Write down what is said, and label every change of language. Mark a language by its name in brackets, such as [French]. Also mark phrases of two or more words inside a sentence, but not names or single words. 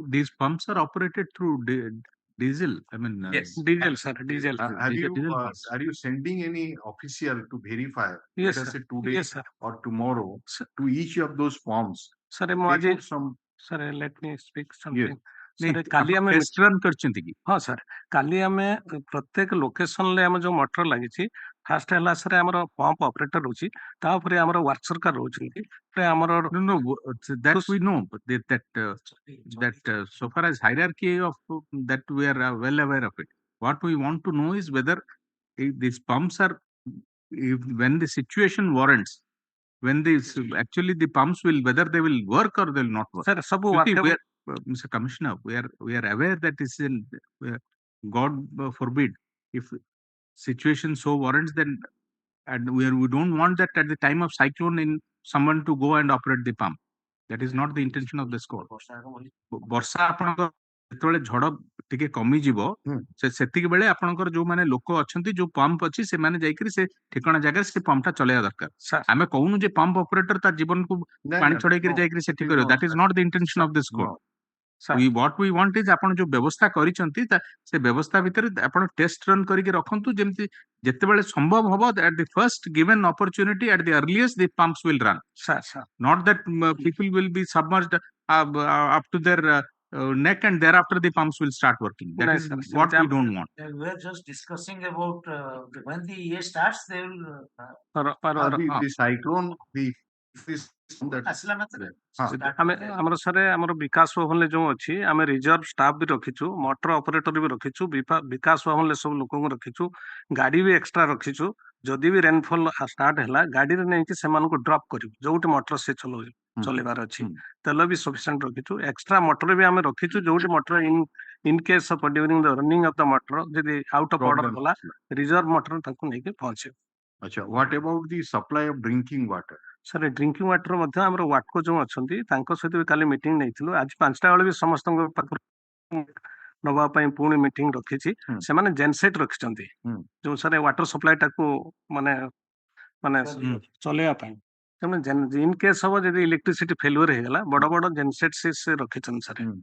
[English] These pumps are operated through diesel. I mean, yes, diesel, sir, diesel. Are you sending any official to verify? Yes, let us sir. say today Yes, sir. or tomorrow to each of those pumps. Sir, sir, let me speak something. Yes. [Odia] କାଲି ଆମେ [English] test run [Odia] କରିଛନ୍ତି କି? ହଁ ସାର୍, କାଲି ଆମେ ପ୍ରତ୍ୟେକ ଲୋକେସନରେ ଆମ ଯୋଉ ମଟର ଲାଗିଛି, ଫାଷ୍ଟ ହେଲା ସାର୍ ଆମର [English] pump operator [Odia] ରହୁଛି, ତାପରେ ଆମର ୱାର୍କସରକାର ରହୁଛନ୍ତି, ଆମର [English] No, that we know, but that so far as hierarchy of that we are well aware of it. What we want to know is whether these pumps are, when the situation warrants, when actually the pumps will, whether they will work or they will not work. [Odia] Sir, ସବୁ [English] Mr. Commissioner, we are aware that this is God forbid if situation so warrants, then and we don't want that at the time of cyclone in someone to go and operate the pump. That is not the intention of this court. [Odia] ବର୍ଷା ଆପଣଙ୍କ ଯେତେବେଳେ ଝଡ଼ ଟିକେ କମିଯିବ ସେତିକି ବେଳେ ଆପଣଙ୍କର ଯୋଉମାନେ ଲୋକ ଅଛନ୍ତି, ଯୋଉ ପମ୍ପ ଅଛି, ସେମାନେ ଯାଇକିରି ସେ ଠିକଣା ଜାଗାରେ ସେ ପମ୍ପଟା ଚଲେଇବା ଦରକାର। ଆମେ କହୁନୁ ଯେ ପମ୍ପ ଅପରେଟର ତା ଜୀବନକୁ ପାଣି ଛଡେଇକିରି ଯାଇକିରି ସେଠି କରିବ। [English] That is not the intention of this court. What we want is [Odia] ଆପଣ ଯୋଉ ବ୍ୟବସ୍ଥା କରିଛନ୍ତି ସେ ବ୍ୟବସ୍ଥା ଭିତରେ ଆପଣ [English] test run [Odia] କରିକି ରଖନ୍ତୁ, ଯେମିତି ଯେତେବେଳେ ସମ୍ଭବ ହବ [English] at the first given opportunity, at the earliest the pumps will run. Not that people will be submerged up to their neck and thereafter the pumps will start working. That is what we don't want. We are just discussing about when the year starts, they will. The cyclone, [Odia] ଆମେ ଆମର ସାର୍ ଆମର ବିକାଶ ଭବନରେ ଯୋଉ ଅଛି, ଆମେ [English] reserve staff [Odia] ବି ରଖିଛୁ, [English] motor operator [Odia] ବି ରଖିଛୁ, ବିକାଶ ଭବନରେ ସବୁ ଲୋକଙ୍କୁ ରଖିଛୁ, ଗାଡି ବି ଏକ୍ସଟ୍ରା ରଖିଛୁ। ଯଦି ବି [English] rainfall start [Odia] ହେଲା, ଗାଡିରେ ନେଇକି ସେମାନଙ୍କୁ ଡ୍ରପ୍ କରିବୁ ଯୋଉଠି ମଟର ସେ ଚଲେଇବାର ଅଛି। ତେଲ ବି ସଫିସିଏଣ୍ଟ ରଖିଛୁ, [English] extra motor [Odia] ବି ଆମେ ରଖିଛୁ, ଯୋଉଠି ମଟର [English] in case of during the running of the motor, [Odia] ଯଦି [English] out of order [Odia] ଗଲା, ରିଜର୍ଭ ମଟର ତାଙ୍କୁ ନେଇକି ପହଞ୍ଚିବ। ଆଚ୍ଛା, [English] what about the supply of drinking water? [Odia] ସାର୍ [English] drinking water [Odia] ମଧ୍ୟ ଆମର ୱାଟକୋ ଯୋଉ ଅଛନ୍ତି ତାଙ୍କ ସହିତ ବି କାଲି ମିଟିଂ ନେଇଥିଲୁ। ଆଜି 5ଟା ବେଳେ ବି ସମସ୍ତଙ୍କ ପାଖରୁ ନବା ପାଇଁ ପୁଣି ମିଟିଂ ରଖିଛି। ସେମାନେ ଜେନସେଟ୍ ରଖିଛନ୍ତି ଯୋଉ ସାର୍ [English] water supply [Odia] ଟାକୁ ମାନେ ଚଲେଇବା ପାଇଁ। ତେଣୁ [English] in case [Odia] ହବ ଯଦି [English] electricity failure [Odia] ହେଇଗଲା, ବଡ ବଡ ଜେନସେଟ୍ ସେ ରଖିଛନ୍ତି ସାର୍।